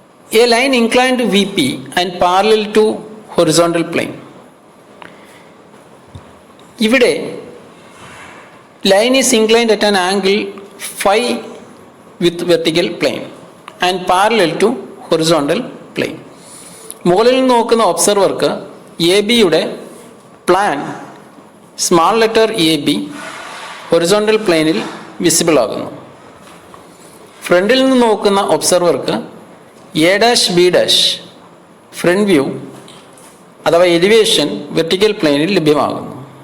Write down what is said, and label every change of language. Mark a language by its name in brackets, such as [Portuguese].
[English] A line inclined to VP and parallel to horizontal plane. ഇവിടെ line is inclined at an angle phi with vertical plane and parallel to horizontal plane. [Malayalam] മുകളിൽ നിന്ന് നോക്കുന്ന ഒബ്സർവർക്ക് A ബിയുടെ plan small letter A B horizontal പ്ലെയിനിൽ visible ആകുന്നു. ഫ്രണ്ടിൽ നിന്ന് നോക്കുന്ന ഒബ്സർവർക്ക് A dash B dash front view അഥവാ എലിവേഷൻ വെർട്ടിക്കൽ പ്ലെയിനിൽ ലഭ്യമാകുന്നു.